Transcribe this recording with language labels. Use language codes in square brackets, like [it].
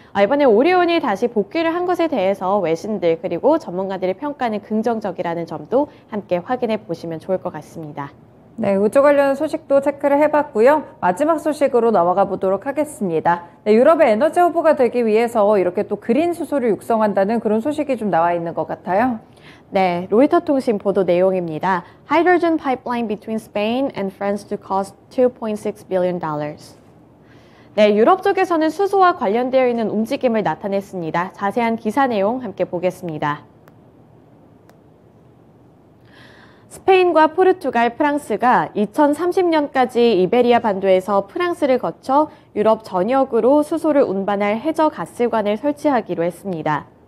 [ko] 이번에 오리온이 다시 복귀를 한 것에 대해서 외신들 그리고 전문가들의 평가는 긍정적이라는 점도 함께 확인해 보시면 좋을 것 같습니다. 네, 우주 관련 소식도 체크를 해봤고요. 마지막 소식으로 넘어가 보도록 하겠습니다. 네, 유럽의 에너지 허브가 되기 위해서 이렇게 또 그린 수소를 육성한다는 그런 소식이 좀 나와 있는 것 같아요. 네, 로이터 통신 보도 내용입니다. [en] Hydrogen pipeline between Spain and France to cost $2.6 billion. [ko] 네, 유럽 쪽에서는 수소와 관련되어 있는 움직임을 나타냈습니다. 자세한 기사 내용 함께 보겠습니다. 스페인과 포르투갈, 프랑스가 2030년까지 이베리아 반도에서 프랑스를 거쳐 유럽 전역으로 수소를 운반할 해저 가스관을 설치하기로 했습니다.